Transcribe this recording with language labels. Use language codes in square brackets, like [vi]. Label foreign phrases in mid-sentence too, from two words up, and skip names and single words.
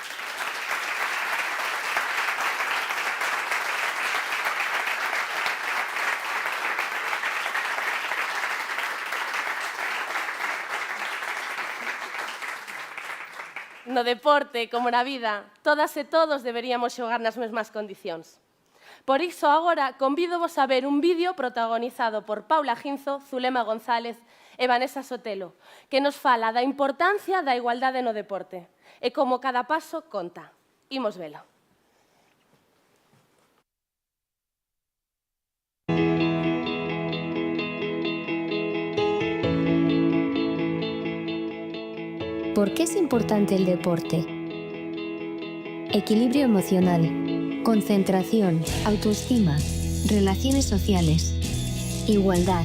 [gl] No deporte, como na vida, todas e todos deberíamos xogar nas mesmas condicións. Por iso, agora, convídovos a ver un vídeo protagonizado por Paula Ginzo, Zulema González e Vanessa Sotelo, que nos fala da importancia da igualdade no deporte e como cada paso conta. Imos velo. [es] ¿Por qué es importante el deporte? Equilibrio emocional, concentración, autoestima, relaciones sociales, igualdad.